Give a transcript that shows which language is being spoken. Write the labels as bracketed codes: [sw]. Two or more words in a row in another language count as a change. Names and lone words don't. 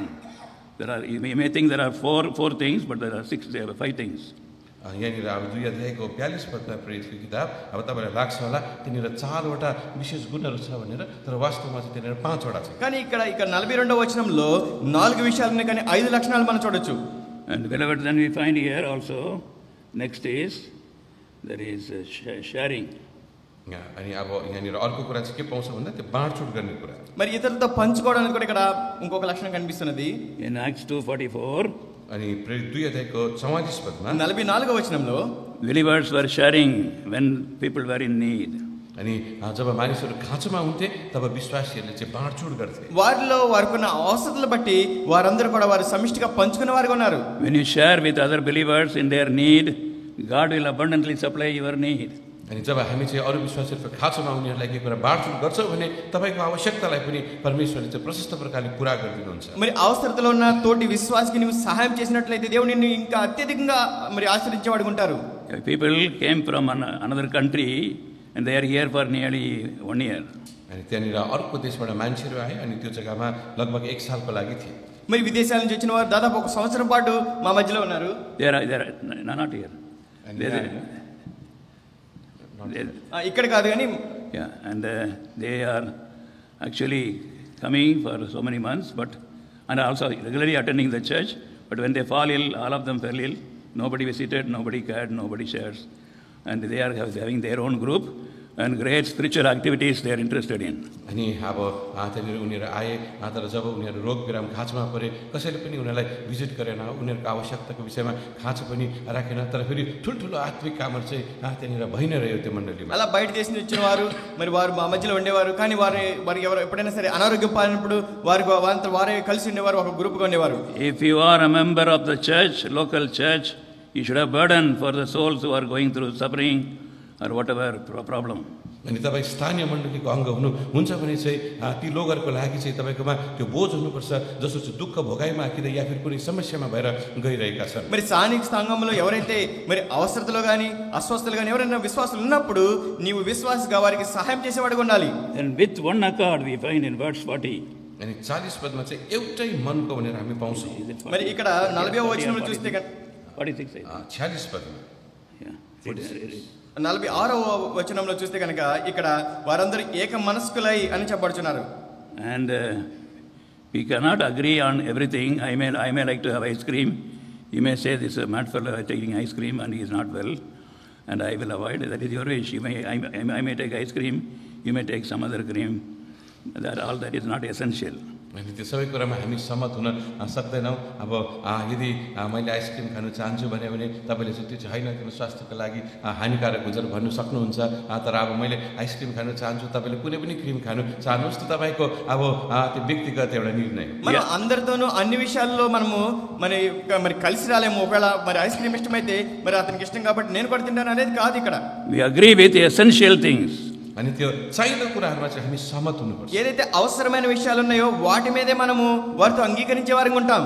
[en] You may think there are four things, but there are 5 things. [ne] यहाँनिर अब 2 अध्यायको 42 पदमा प्रेरितको किताब अब तपाईँलाई लाग्छ होला त्यहाँनिर 4वटा विशेष गुणहरू छ भनेर, तर वास्तवमा चाहिँ त्यहाँनिर 5वटा छ। [te] కానీ ఇక్కడ 42వ వచనంలో 4 విషయాలు ఉన్నాయి, కానీ 5 లక్షణాలు మనం చూడొచ్చు. [en] And beloved, then we find here also, next is, there is sharing. [ne] अनि अब यहाँनिर अर्को कुरा चाहिँ के पाउँछ भन्दा त्यो बाँडचुँड गर्ने कुरा. [te] మరి ఇతరులతో పంచుకోవడానికి కూడా ఇక్కడ ఇంకొక లక్షణం కనిపిస్తున్నది. [en] In Acts 2:44, [ne] अनि प्रेरित 2 अध्यायको 44 पदमा [te] 44వ వచనంలో [en] believers were sharing when people were in need. [ne] अनि जब मानिसहरू खाँचोमा हुन्थे तब विश्वासीहरूले चाहिँ बाँडचुँड गर्थे. [te] వారిలో వారికున్న అవసరతలు బట్టి వారందరూ కూడా వారు సమిష్టిగా పంచుకునే వారుగా ఉన్నారు. [en] When you share with other believers in their need, God will abundantly supply your need. [ne] अनि जब हामी चाहिँ अरू विश्वासीहरूको खाँचोमा उनीहरूलाई के कुरा बाँडचुँड गर्छौँ भने तपाईँको आवश्यकतालाई पनि परमेश्वरले चाहिँ प्रशस्त प्रकारले पुरा गरिदिनुहुन्छ. [te] మరి అవసరతలో ఉన్న తోటి విశ్వాసికి నీవు సహాయం చేసినట్లయితే దేవుడు నిన్ను ఇంకా అత్యధికంగా మరి ఆశీర్వదించేవాడు ఉంటారు. [en] People came from another country and they are here for nearly 1 year. [ne] अनि त्यहाँनिर अर्को देशबाट मान्छेहरू आए अनि त्यो जग्गामा लगभग 1 सालको लागि थिए. [te] మరి విదేశాల నుంచి వచ్చిన వారు దాదాపు 1 సంవత్సరం పాటు మా మధ్యలో ఉన్నారు. [en] They are not here. [te] ఇక్కడ కాదు కానీ [en] and they are actually coming for so many months, and also regularly attending the church, but when they fall ill, all of them fell ill. Nobody visited, nobody cared, nobody shares, and they are having their own group and great spiritual activities they are interested in. [ne] अनि अब त्यहाँनिर उनीहरू आए, तर जब उनीहरू रोग बिराम खाँचोमा परे कसैले पनि उनीहरूलाई भिजिट गरेन, उनीहरूको आवश्यकताको विषयमा खाँचो पनि राखेन, तर फेरि ठुल्ठुलो आत्मिक कामहरू चाहिँ त्यहाँनिर भइ नै रह्यो त्यो मण्डलीमा. [te] అలా బయట దేశం నుంచి వచ్చిన వారు మరి వారు మా మధ్యలో ఉండేవారు, కానీ వారికి ఎవరు ఎప్పుడైనా సరే అనారోగ్యం పాలినప్పుడు వారే కలిసి ఉండేవారు, ఒక గ్రూప్గా ఉండేవారు. [en] If you are a member of the church, local church, you should have burden for the souls who are going through suffering or whatever problem. [ne] अनि तपाईँ स्थानीय मण्डलीको अङ्ग हुनुहुन्छ भने चाहिँ ती लोगहरूको लागि चाहिँ तपाईँकोमा त्यो बोझ हुनुपर्छ जसो चाहिँ दुःख भोगाइमा आकिँदै या फिर कुनै समस्यामा भएर गइरहेका छन्. [te] మరి స్థానిక సంఘంలో ఎవరైతే మరి అవసరతలో కానీ అస్వస్థతలు కానీ ఎవరైనా విశ్వాసులు ఉన్నప్పుడు నీవు విశ్వాసిగా వారికి సహాయం చేసేవాడుగా ఉండాలి. [en] And with one accord we find in verse 40. [ne] अनि 40 पदमा चाहिँ एउटै मनको भनेर हामी पाउँछौँ. [te] మరి ఇక్కడ 40వ వచనంలో చూస్తే 46 [ne] 46 पदमा [te] 46వ వచనంలో చూస్తే కనుక ఇక్కడ వారందరూ ఏక మనస్కులై అని చెప్పబడుచున్నారు. [en] And we cannot agree on everything. I may like to have ice cream. You may say this mad fellow is taking ice cream and he is not well, and I will avoid. That is your wish. I may take ice cream. You may take some other cream. That is not essential. [ne] अनि त्यो सबै कुरामा हामी सहमत हुन सक्दैनौँ. अब यदि मैले आइसक्रिम खानु चाहन्छु भने तपाईँले चाहिँ त्यो चाहिँ होइन, त्यो स्वास्थ्यको लागि हानिकारक हुन्छ भन्नु सक्नुहुन्छ. तर अब मैले आइसक्रिम खानु चाहन्छु, तपाईँले कुनै पनि क्रिम खानु चाहनुहोस्, त तपाईँको अब त्यो व्यक्तिगत एउटा निर्णय. [te] మనం అందరితోనూ అన్ని విషయాల్లో మనము మరి కలిసి రాలేము. ఒకవేళ మరి [en] ice cream [te] ఇష్టమైతే మరి అతనికి ఇష్టం కాబట్టి నేను కూడా తింటాను అనేది కాదు ఇక్కడ. [en] We agree with the essential things. [ne] अनि त्यो चाहिने कुराहरूमा चाहिँ हामी सहमत हुनुपर्छ. [te] ఏదైతే అవసరమైన విషయాలు ఉన్నాయో వాటి మీదే మనము వారితో అంగీకరించే వారిగా ఉంటాం.